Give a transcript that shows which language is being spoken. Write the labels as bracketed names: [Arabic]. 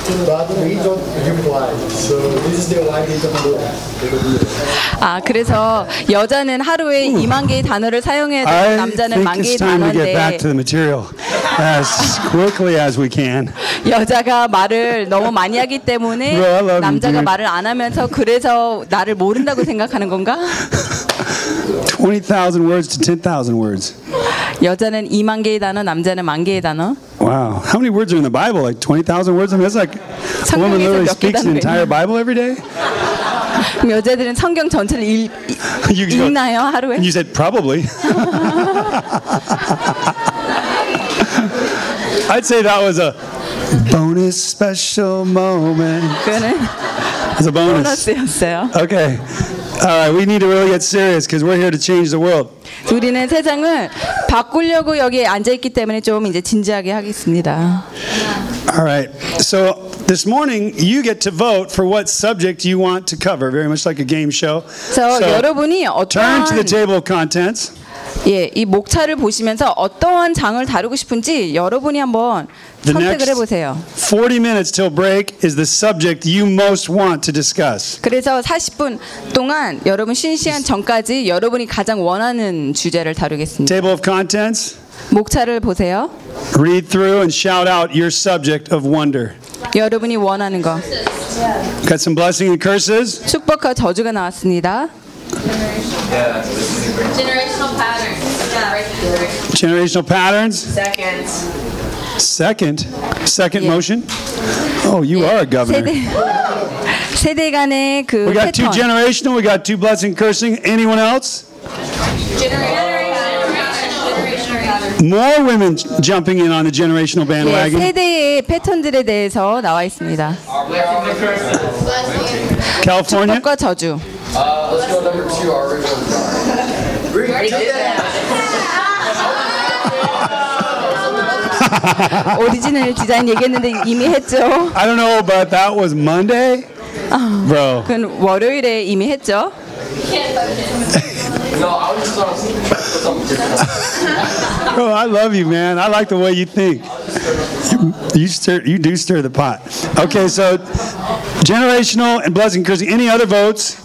[English] But we don't reply. So this is the why we don't do that. [Korean] 아, 그래서 여자는 하루에 2만 개의 단어를 사용해야 되고 남자는 만 개의 단어인데. [English] Get back to the material as quickly as we can. [Korean] 여자가 말을 너무 많이 하기 때문에 남자가 말을 안 하면서 그래서 나를 모른다고 생각하는 건가? [English] 20,000 words to 10,000 words. [Korean] 여자는 2만 개의 단어, 남자는 만 개의 단어. [English] Wow, how many words are in the Bible? Like 20,000 words? I mean, that's like a woman literally speaks the entire Bible every day. [Korean] 여자들은 성경 전체를 읽나요 하루에? [English] You said probably. I'd say that was a bonus special moment. [Korean] 그거는 [English] as a bonus. [Korean] 보너스였어요. [English] Okay. All right, we need to really get serious because we're here to change the world. [Korean] 우리는 세상을 바꾸려고 여기에 앉아 있기 때문에 좀 이제 진지하게 하겠습니다. [English] All right. So this morning you get to vote for what subject you want to cover, very much like a game show. [Korean] So 여러분이 [English] turn to the table of contents. [Korean] 예, 이 목차를 보시면서 어떠한 장을 다루고 싶은지 여러분이 한번 [English] the [Korean] 선택을 해 보세요. [English] 40 minutes till break is the subject you most want to discuss. [Korean] 그래서 40분 동안 여러분 쉬는 시간 전까지 여러분이 가장 원하는 주제를 다루겠습니다. [English] Table of contents. [Korean] 목차를 보세요. [English] Read through and shout out your subject of wonder. [Korean] 여러분이 원하는 거. [English] Got some blessing and curses. [Korean] 축복과 저주가 나왔습니다. [English] Generational patterns. Second motion. Oh, you are a governor. [Korean] 세대 간의 그 패턴. [English] We got two generational. We got two blessing, cursing. Anyone else? Generational. More women jumping in on the generational bandwagon. [Korean] 세대의 패턴들에 대해서 나와 있습니다. [English] California. [Korean] 축복과 저주. [English] Let's go number two. Our original. We did that. Original design [Korean] 얘기했는데 이미 했죠. [English] I don't know, but that was Monday, bro. [Korean] 그건 월요일에 이미 했죠. [English] No, I was just on something. Bro, I love you, man. I like the way you think. You do stir the pot. Okay, so generational and blessing curse. Any other votes?